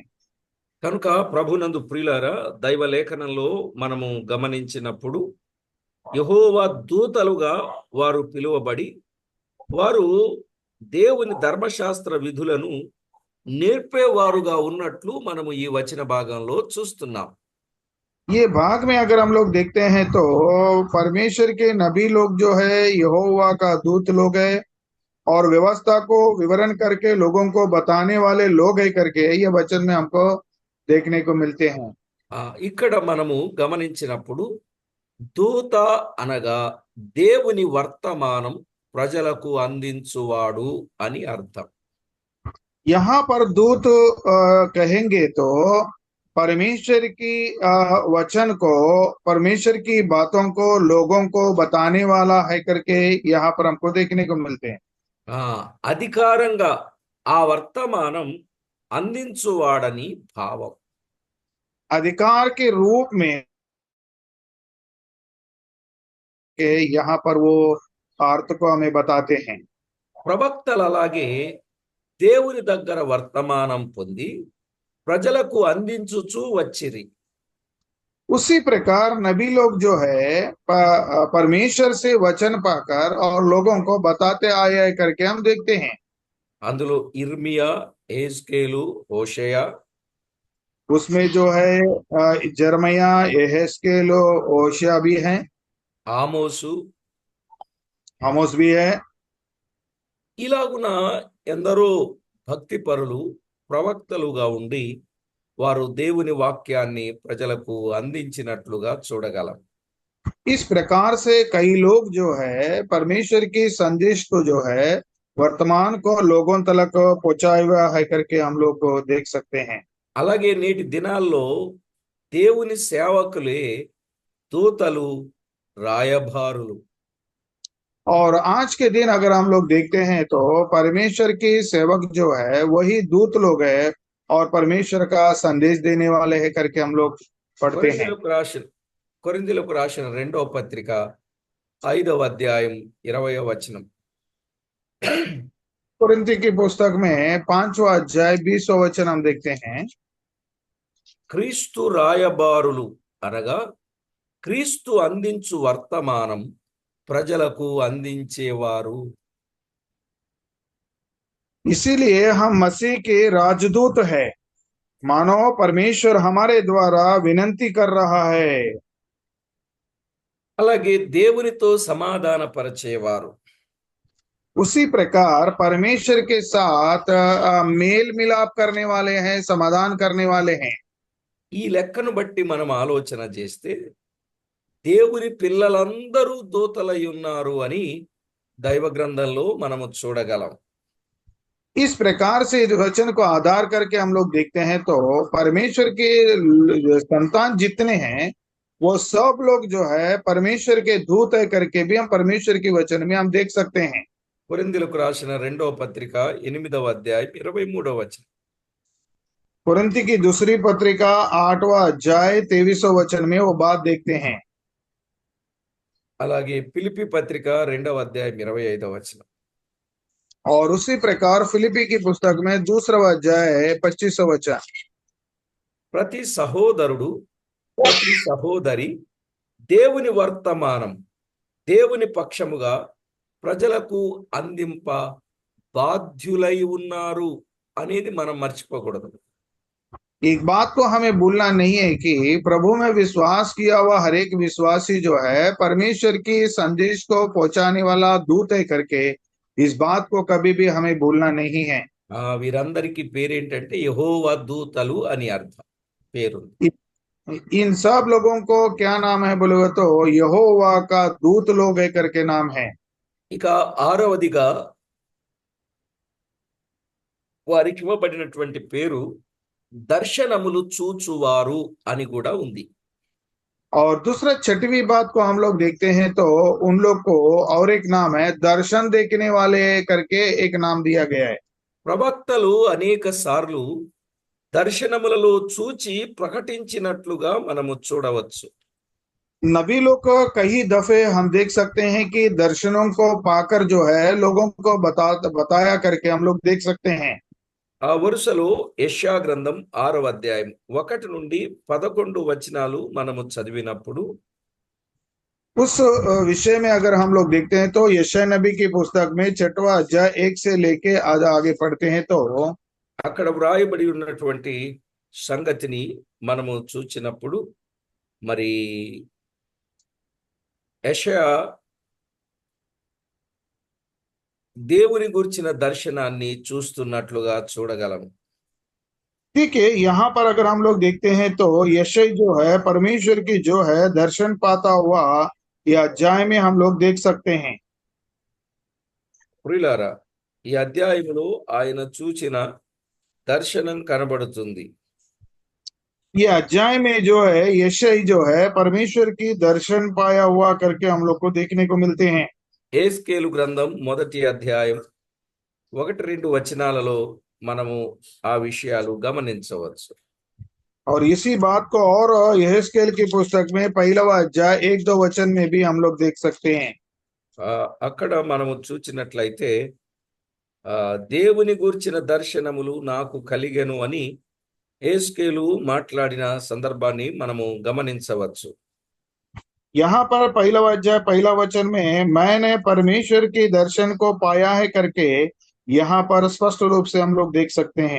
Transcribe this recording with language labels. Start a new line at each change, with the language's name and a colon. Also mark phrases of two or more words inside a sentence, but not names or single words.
Telugu: కనుక ప్రభునందు ప్రియులారా, దైవ లేఖనంలో మనము గమనించినప్పుడు యెహోవా దూతలుగా వారు పిలువబడి వారు దేవుని ధర్మశాస్త్ర విధులను నేర్పేవారుగా ఉన్నట్లు మనము ఈ వచన భాగంలో చూస్తున్నాం.
Hindi: ये भाग में अगर हम लोग देखते हैं तो परमेश्वर के नबी लोग जो है यहोवा का दूत लोग है और व्यवस्था को विवरण करके लोगों को बताने वाले लोग है करके ये वचन में हमको देखने को मिलते हैं।
Telugu: ఇక్కడ మనము గమనించినప్పుడు దూత అనగా దేవుని వర్తమానం ప్రజలకు అందించువాడు అని అర్థం.
Hindi: यहाँ पर दूत कहेंगे तो परमेश्वर की वचन को, परमेश्वर की बातों को लोगों को बताने वाला है करके यहाँ पर हमको देखने को मिलते हैं।
Telugu: ఆ అధికారంగా ఆ వర్తమానం అందించువాడని భావం.
Hindi: अधिकार के रूप में के यहाँ पर वो अर्थ को हमें बताते हैं।
Telugu: ప్రవక్తలు అలాగే దేవుని దగ్గర వర్తమానం పొంది ప్రజలకు అందించుచూ వచ్చిరి.
Hindi: उसी प्रकार नबी लोग जो है परमेश्वर से वचन पाकर और लोगों को बताते आए हैं करके हम देखते हैं।
Telugu: అందులో ఇర్మియా, యెహెజ్కేలు, హోషేయ,
Hindi: उसमें जो है जर्मया, यहेजकेल, ओशिया भी है,
Telugu: ఆమోసు,
Hindi: आमोस भी है।
Telugu: ఇలాగున ఎందరో భక్తిపరులు ప్రవక్తలుగా ఉండి వారు దేవుని వాక్యాన్ని ప్రజలకు అందించినట్లుగా చూడగలం.
Hindi: इस प्रकार से कई लोग जो है परमेश्वर की संदेश को जो है वर्तमान को लोगों तक पहुंचाया हुआ है करके हम लोग को देख सकते हैं।
Telugu: అలాగే నేటి దినాల్లో దేవుని సేవకులే దూతలు, రాయబారులు.
Hindi: और आज के दिन अगर हम लोग देखते हैं तो परमेश्वर के सेवक जो है वही दूत लोग है और परमेश्वर का संदेश देने वाले हैं करके हम लोग पढ़ते हैं।
Telugu: కొరింథీయులకు రాసిన 2వ పత్రిక 5వ అధ్యాయం 20వ వచనం.
Hindi: कुरिन्थी की पुस्तक में 5वां अध्याय 20वां वचन हम देखते हैं।
Telugu: క్రీస్తు రాయబారులు అనగా క్రీస్తు అందించు వర్తమానం ప్రజలకు అందించేవారు.
Hindi: इसीलिए हम मसीह के राजदूत है, मानो परमेश्वर हमारे द्वारा विनंती कर रहा है।
Telugu: అలాగే దేవునితో సమాధానపరచేవారు.
Hindi: उसी प्रकार परमेश्वर के साथ मेल मिलाप करने वाले हैं, समाधान करने वाले हैं।
Telugu: ఈ లెక్కను బట్టి మనం ఆలోచన చేస్తే దేవుని పిల్లలందరూ దూతలై ఉన్నారు అని దైవ గ్రంథంలో మనము చూడగలం.
Hindi: इस प्रकार से इस वचन को आधार करके हम लोग देखते हैं तो परमेश्वर के संतान जितने हैं वो सब लोग जो है परमेश्वर के दूत है करके भी हम परमेश्वर की वचन में हम देख सकते हैं।
Telugu: కొరింథీయులకు రాసిన 2వ పత్రిక 8వ అధ్యాయం 23వ వచనం.
Hindi: कुरिन्थी की दूसरी पत्रिका 8वां अध्याय 23वां वचन में वो बात देखते हैं।
Telugu: అలాగే ఫిలిప్పీ పత్రిక 2వ అధ్యాయం 25వ వచనం.
Hindi: और उसी प्रकार फिलिपी की पुस्तक में दूसरा अध्याय 25वां वचन।
Telugu: ప్రతి సహోదరుడు, ప్రతి సహోదరి దేవుని వర్తమానం దేవుని పక్షముగా ప్రజలకు అందింప బాధ్యులై ఉన్నారు అనేది మనం మర్చిపోకూడదు.
Hindi: एक बात को हमें भूलना नहीं है कि प्रभु में विश्वास किया हुआ हर एक विश्वासी जो है परमेश्वर की संदेश को पहुंचाने वाला दूत है करके इस बात को कभी भी हमें भूलना नहीं है।
Telugu: వీరందరికీ పేరేంటంటే యెహోవా దూతలు అని అర్థం, పేరు.
Hindi: इन सब लोगों को क्या नाम है बोलोगे तो यहोवा का दूत लोग है करके नाम है।
Telugu: ఇక ఆరవదిగా వారికి ఇవ్వబడినటువంటి పేరు దర్శనములు చూచువారు అని కూడా ఉంది.
Hindi: और दूसरा छठवीं बात को हम लोग देखते हैं तो उन लोग को और एक नाम है दर्शन देखने वाले करके एक नाम दिया गया है।
Telugu: ప్రవక్తలు అనేక సార్లు దర్శనములలో చూచి ప్రకటించినట్లుగా మనము చూడవచ్చు.
Hindi: नबी लोग को कई दफे हम देख सकते हैं कि दर्शनों को पाकर जो है लोगों को बताया करके हम लोग देख सकते हैं।
Telugu: ఆ వరుసలో యెషయా గ్రంథం 6వ అధ్యాయం 1 నుండి 11 వచనాలు మనము చదివినప్పుడు
Hindi: उस विषय में अगर हम लोग देखते हैं तो यशायाह नबी की पुस्तक में 6वां अध्याय 1 से लेके आज आगे पढ़ते हैं तो
Telugu: అక్కడ వ్రాయబడి ఉన్నటువంటి సంగతిని మనము చూచినప్పుడు మరి యెషయా దేవుని గురించిన దర్శనాన్ని చూస్తున్నట్లుగా చూడగలము.
Hindi: ठीक है, यहाँ पर अगर हम लोग देखते हैं तो यशय जो है परमेश्वर की जो है दर्शन पाता हुआ या अध्याय में हम लोग देख सकते हैं।
Telugu: ప్రియులారా, ఈ అధ్యాయములో ఆయన చూచిన దర్శనం కనబడుతుంది.
Hindi: ये अध्याय में जो है यशय जो है परमेश्वर की दर्शन पाया हुआ करके हम लोग को देखने को मिलते हैं।
Telugu: యెహెజ్కేలు గ్రంథం 1వ అధ్యాయం 1-2 వచనాలలో మనము ఆ విషయాలు గమనించవచ్చు.
Hindi: और इसी बात को और यहेजकेल की पुस्तक में पहला अध्याय 1-2 वचन में भी हम लोग देख सकते हैं।
Telugu: అక్కడ మనము చూచినట్లయితే దేవుని గూర్చిన దర్శనములు నాకు కలిగెను అని యెహెజ్కేలు మాట్లాడిన సందర్భాన్ని మనము గమనించవచ్చు.
Hindi: यहाँ पर पहला अध्याय पहला वचन में मैंने परमेश्वर की दर्शन को पाया है करके यहाँ पर स्पष्ट रूप से हम लोग देख सकते हैं।